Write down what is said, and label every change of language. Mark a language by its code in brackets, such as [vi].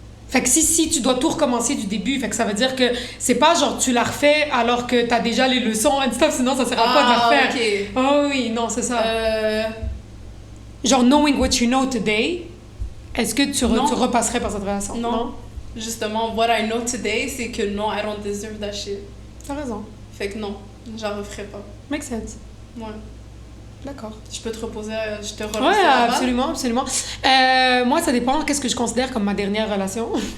[fr] Fait que si tu dois tout recommencer du début, fait que ça veut dire que c'est pas genre tu la refais alors que t'as déjà les leçons [en] and stuff, [fr] sinon ça sert à quoi de la refaire. Ok. Oh oui, non, c'est ça. Genre [en] knowing what you know today, [fr] est-ce que tu Non. repasserais par cette relation? Non. Justement, [en] what I know today, [fr] c'est que non, [en] I don't deserve that shit. [fr] T'as raison. Fait que non, je la referai pas. [en] Make sense. [fr] Ouais. D'accord. Je peux te reposer, je te reposer Ouais, la balle? absolument. Moi, ça dépend qu'est-ce que je considère comme ma dernière relation.